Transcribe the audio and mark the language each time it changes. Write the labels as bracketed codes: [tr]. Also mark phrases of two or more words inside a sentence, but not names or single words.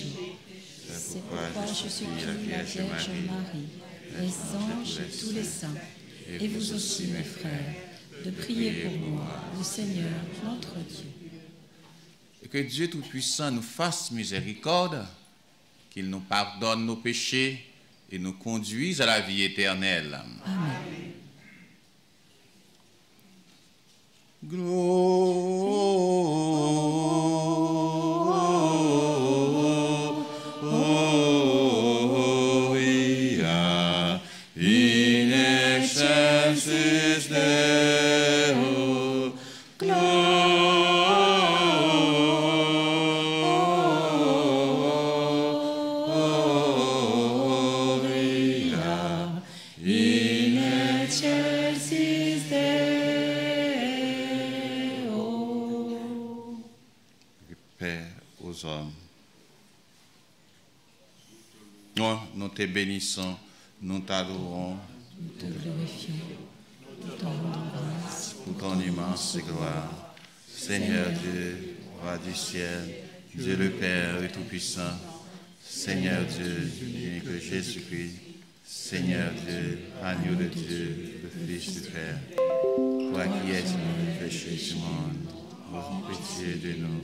[fr] C'est pourquoi je supplie la Vierge Marie, les anges et tous les saints, et vous aussi, mes frères, de prier pour moi, le Seigneur, notre Dieu. Et que Dieu Tout-Puissant nous fasse miséricorde, qu'il nous pardonne nos péchés et nous conduise à la vie éternelle. Amen. [la] Gloria in excelsis Deo. Gloria in excelsis Deo. [fr] Père aux hommes. Nous te bénissons, nous t'adorons. Nous te glorifions. ton immense gloire. Seigneur Dieu, roi du ciel, Dieu le Père et Tout-Puissant, Seigneur Dieu, unique Jésus-Christ, Seigneur Dieu, agneau de Dieu, le Fils du Père, toi qui es le péché du monde, aie pitié de nous.